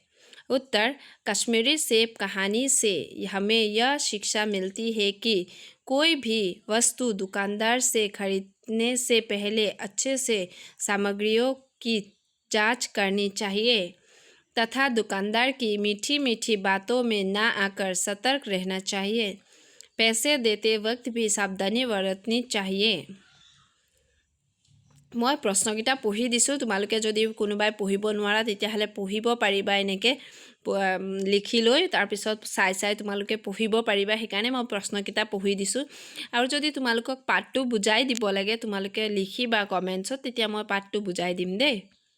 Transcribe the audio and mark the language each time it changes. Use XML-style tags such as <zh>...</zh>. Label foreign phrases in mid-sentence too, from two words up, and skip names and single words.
<hi>उत्तर कश्मीरी सेब कहानी से हमें यह शिक्षा मिलती है कि कोई भी वस्तु दुकानदार से खरीदने से पहले अच्छे से सामग्रियों की जांच करनी चाहिए तथा दुकानदार की मीठी मीठी बातों में ना आकर सतर्क रहना चाहिए। पैसे देते वक्त भी सावधानी बरतनी चाहिए।</hi> <as>মই প্ৰশ্নকেইটা পঢ়ি দিছোঁ। তোমালোকে যদি কোনোবাই পঢ়িব নোৱাৰা তেতিয়াহ'লে পঢ়িব পাৰিবা, এনেকৈ লিখি লৈ তাৰপিছত চাই তোমালোকে পঢ়িব পাৰিবা। সেইকাৰণে মই প্ৰশ্নকেইটা পঢ়ি দিছোঁ। আৰু যদি তোমালোকক পাঠটো বুজাই দিব লাগে তোমালোকে লিখিবা কমেণ্টছত, তেতিয়া মই পাঠটো বুজাই দিম দেই।</as>